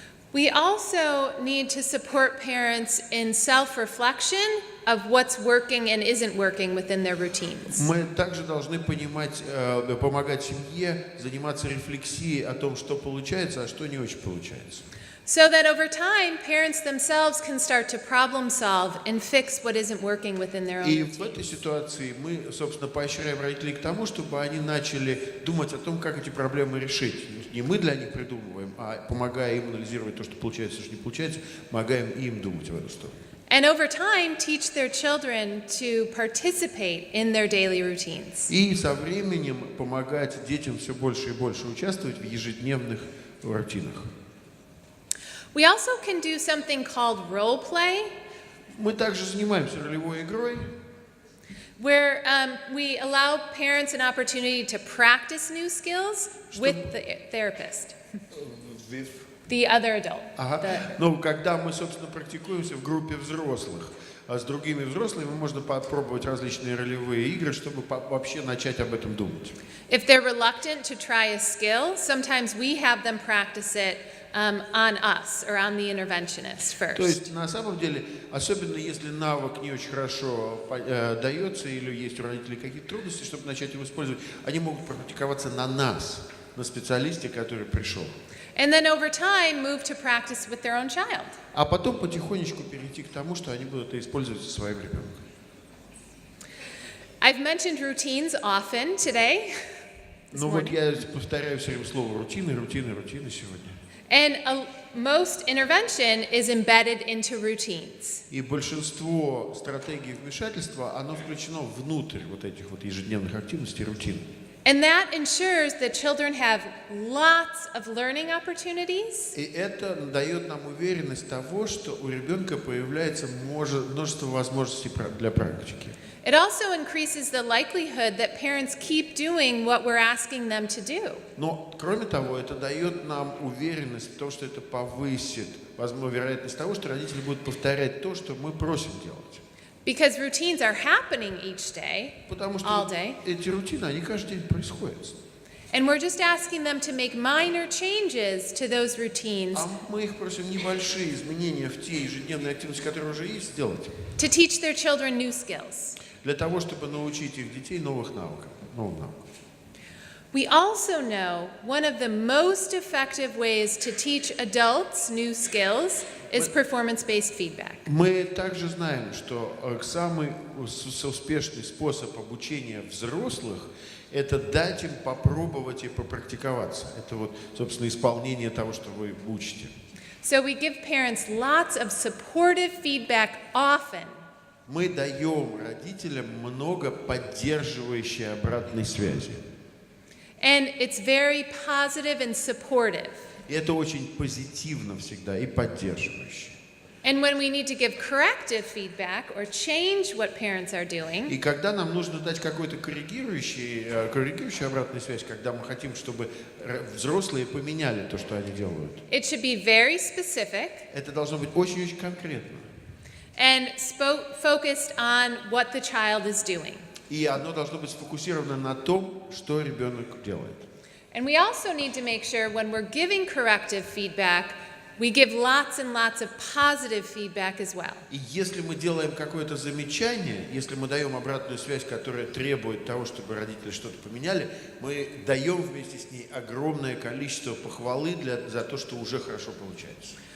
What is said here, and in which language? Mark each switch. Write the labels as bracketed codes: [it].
[en] We also need to support parents in self-reflection of what's working and isn't working within their routines. [ru] Мы также должны помогать семье заниматься рефлексией о том, что получается, а что не очень получается. [en] So that over time, parents themselves can start to problem solve and fix what isn't working within their own [ru] И [en] routine. [ru] в этой ситуации мы, собственно, поощряем родителей к тому, чтобы они начали думать о том, как эти проблемы решить. Не мы для них придумываем, а помогая им анализировать то, что получается, что не получается, помогаем им думать в эту сторону. [en] And over time, teach their children to participate in their daily routines. [ru] И со временем помогать детям все больше и больше участвовать в ежедневных рутинах. [en] We also can do something called role play, [ru] Мы также занимаемся ролевой игрой, [en] where we allow parents an opportunity to practice new skills with the therapist, the other adult. [ru] Ага. Ну, когда мы, собственно, практикуемся в группе взрослых, а с другими взрослыми можно попробовать различные ролевые игры, чтобы вообще начать об этом думать. [en] If they're reluctant to try a skill, sometimes we have them practice it on us or on the interventionist first. [ru] То есть, на самом деле, особенно если навык не очень хорошо дается или есть у родителей какие-то трудности, чтобы начать его использовать, они могут практиковаться на нас, на специалисте, который пришел. [en] And then over time, move to practice with their own child. [ru] А потом потихонечку перейти к тому, что они будут это использовать со своим ребенком. [en] I've mentioned routines often today. [ru] Ну вот я повторяю все время слово рутины сегодня. [en] And most intervention is embedded into routines. [ru] И большинство стратегий вмешательства, оно включено внутрь вот этих вот ежедневных активностей, рутин. [en] And that ensures that children have lots of learning opportunities. [ru] И это дает нам уверенность того, что у ребенка появляется множество возможностей для практики. [en] It also increases the likelihood that parents keep doing what we're asking them to do. [ru] Но, кроме того, это дает нам уверенность в том, что это повысит вероятность того, что родители будут повторять то, что мы просим делать. [en] Because routines are happening each day, [ru] Потому что [en] all day, [ru] эти рутины, они каждый день происходят. [en] and we're just asking them to make minor changes to those routines [ru] А мы их просим небольшие изменения в те ежедневные активности, которые уже есть, сделать. [en] to teach their children new skills. [ru] Для того, чтобы научить их детей новым навыкам. [en] We also know one of the most effective ways to teach adults new skills is performance-based feedback. [ru] Мы также знаем, что самый успешный способ обучения взрослых – это дать им попробовать и попрактиковаться. Это вот, собственно, исполнение того, что вы учите. [en] So we give parents lots of supportive feedback often. [ru] Мы даем родителям много поддерживающей обратной связи. [en] And it's very positive and supportive. [ru] И это очень позитивно всегда и поддерживающе. [en] And when we need to give corrective feedback or change what parents are doing, [ru] И когда нам нужно дать какой-то корректирующую обратную связь, когда мы хотим, чтобы взрослые поменяли то, что они делают, [en] it should be very specific [ru] это должно быть очень-очень конкретно. [en] and focused on what the child is doing. [ru] И оно должно быть сфокусировано на том, что ребенок делает. [en] And we also need to make sure when we're giving corrective feedback, we give lots and lots of positive feedback as well. [ru] И если мы делаем какое-то замечание, если мы даем обратную связь, которая требует того, чтобы родители что-то поменяли, мы даем вместе с ней огромное количество похвалы за то, что уже хорошо получается.